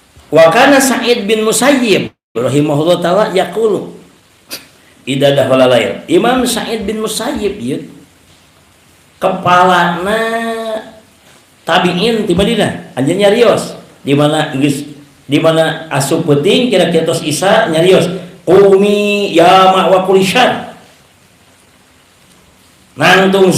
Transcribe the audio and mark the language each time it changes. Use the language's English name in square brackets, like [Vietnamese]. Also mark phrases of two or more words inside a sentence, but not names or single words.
[Arabic] وكان سعيد بن المسيب رحمه الله تعالى يقول إذا دخل الليل. [Sundanese] Imam Sa'id bin Musayyib ieu kepalana tabi'in di Madinah, anjeun nyarios di mana asup peuting kira-kira tos Isa nyarios [Arabic] قومي يا مأوى كل شر [Sundanese] nangtung